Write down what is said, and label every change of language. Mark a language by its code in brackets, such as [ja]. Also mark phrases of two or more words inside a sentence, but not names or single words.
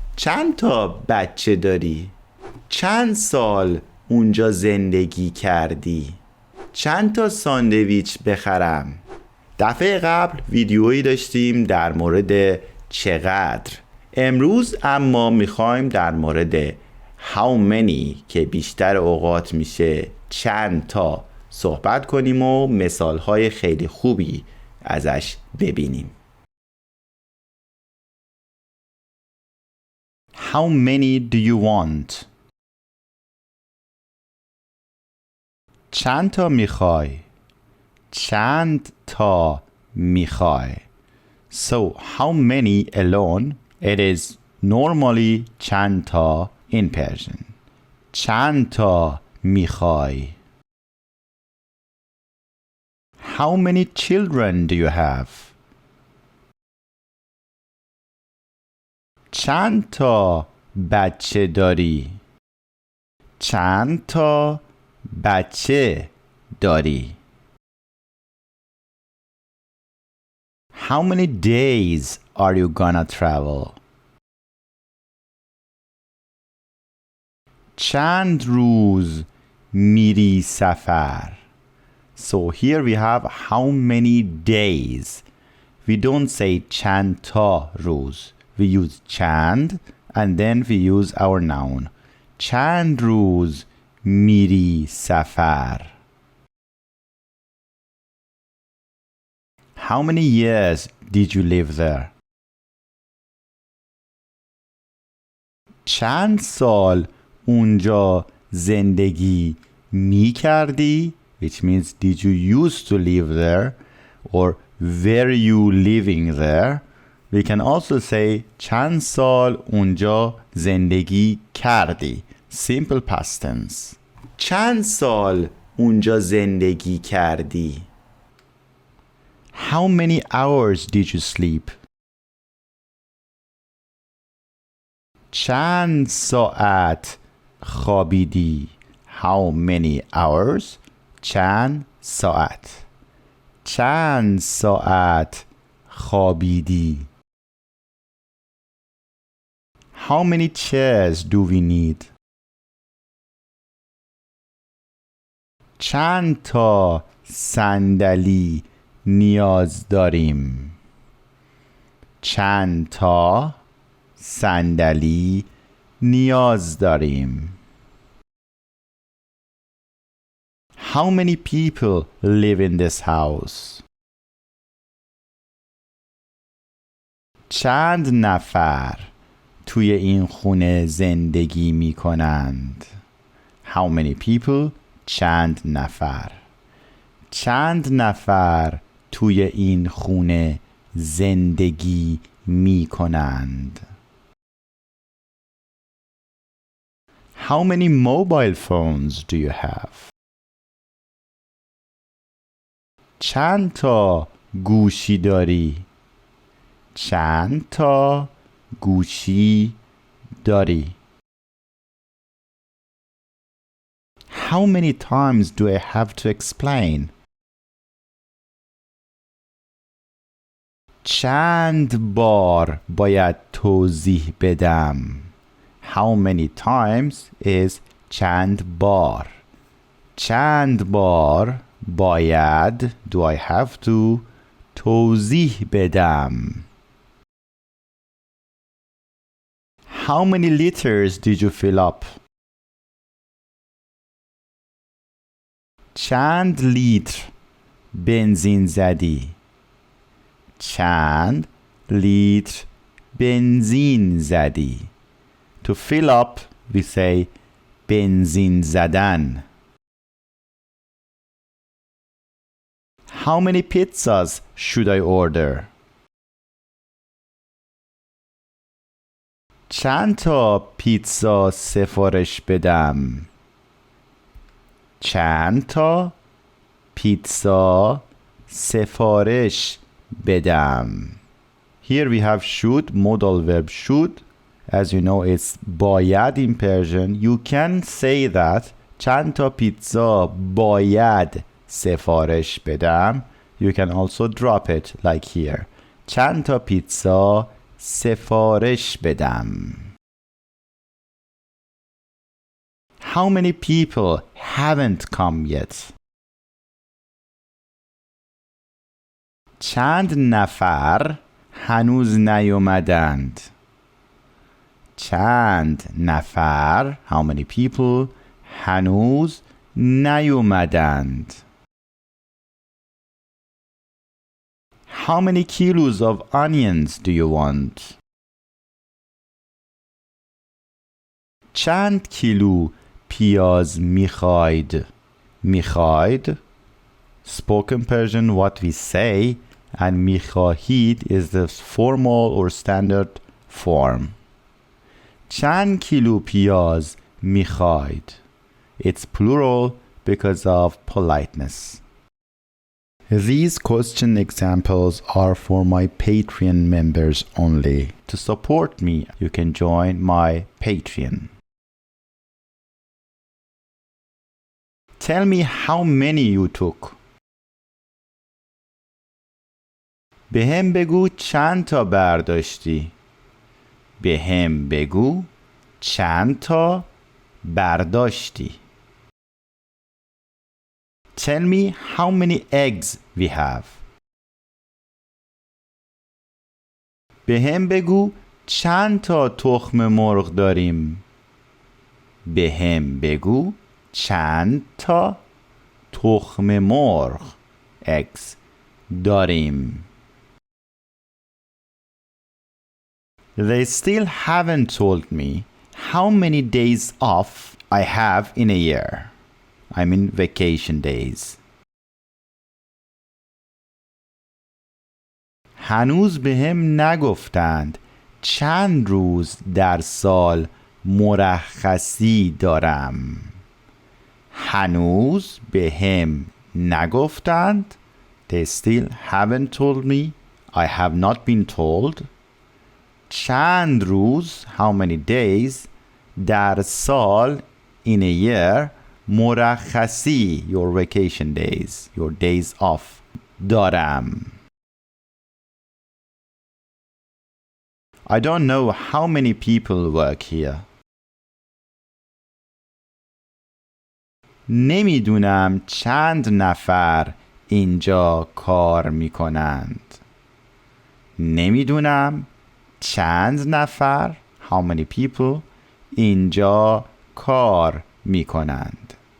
[fa] چند تا بچه داری؟ چند سال اونجا زندگی کردی؟ چند تا ساندویچ بخرم؟ دفعه قبل ویدیویی داشتیم در مورد چقدر. امروز اما میخوایم در مورد [en] how many [fa] که بیشتر اوقات میشه چند تا صحبت کنیم و مثالهای خیلی خوبی ازش ببینیم. [en] How many do you want? [fa] چند تا میخوای؟ چند تا میخوای؟ [en] So how many alone, it is normally [fa] چند تا [en] in Persian. [fa] چند تا میخوای؟ [en] How many children do you have? [fa] چند تا بچه داری؟ چند تا بچه داری؟ [en] How many days are you gonna travel? [fa] چند روز میری سفر؟ [en] So here we have how many days. We don't say [fa] چند تا روز. [en] We use چند and then we use our noun. [fa] چند روز میری سفر؟ [en] How many years did you live there? [fa] چند سال اونجا زندگی می کردی؟ [en] Which means did you used to live there or were you living there? We can also say چند سال اونجا زندگی کردی. Simple past tense. [fa] چند سال اونجا زندگی کردی؟ [en] How many hours did you sleep? [fa] چند ساعت خوابیدی؟ [en] How many hours? [fa] چند ساعت. چند ساعت خوابیدی؟ [en] How many chairs do we need? [fa] چند تا صندلی نیاز داریم؟ چند تا صندلی نیاز داریم؟ [en] How many people live in this house? [fa] چند نفر توی این خونه زندگی می کنند؟ [en] How many people? [fa] چند نفر. چند نفر توی این خونه زندگی می کنند؟ [en] How many mobile phones do you have? [fa] چند تا گوشی داری؟ چند تا گوشی داری؟ [en] How many times do I have to explain? [fa] چند بار باید توضیح بدم؟ [en] How many times is [fa] چند بار. چند بار باید [en] do I have to [fa] توضیح بدم؟ [en] How many liters did you fill up? [fa] چند لیتر بنزین زدی؟ چند لیتر بنزین زدی؟ [en] To fill up we say [fa] بنزین زدن. [en] How many pizzas should I order? [fa] چند تا پیتزا سفارش بدم؟ چند تا پیتزا سفارش بدم؟ [en] Here we have should, modal verb should. As you know, it's باید in Persian. You can say that [fa] چند تا پیتزا باید سفارش بدم. [en] You can also drop it like here. [fa] چند تا پیتزا سفارش بدم. [en] how many people haven't come yet? [fa] چند نفر هنوز نیومدند. چند نفر [en] how many people [fa] هنوز نیومدند. [en] How many kilos of onions do you want? [fa] چند کیلو پیاز میخواید؟ [en] میخواید spoken Persian what we say and میخواهید is the formal or standard form. [fa] چند کیلو پیاز میخواید؟ [en] It's plural because of politeness. These question examples are for my Patreon members only. To support me, you can join my Patreon. Tell me how many you took. [fa] بهم بگو چند تا برداشتی. بهم بگو چند تا برداشتی. [en] Tell me how many eggs we have. [fa] بهم بگو چند تا تخم مرغ داریم. بهم بگو چند تا تخم مرغ eggs داریم. [en] They still haven't told me how many days off I have in a year. I mean vacation days. [fa] هنوز بهم نگفتند چند روز در سال مرخصی دارم. هنوز بهم نگفتند. [en] They still haven't told me. I have not been told. [fa] چند روز [en] how many days [fa] در سال [en] in a year مرخصی your vacation days your days off دارم. I don't know how many people work here. [fa] نمیدونم چند نفر اینجا کار میکنند. نمیدونم چند نفر [en] how many people [fa] اینجا کار میکنند.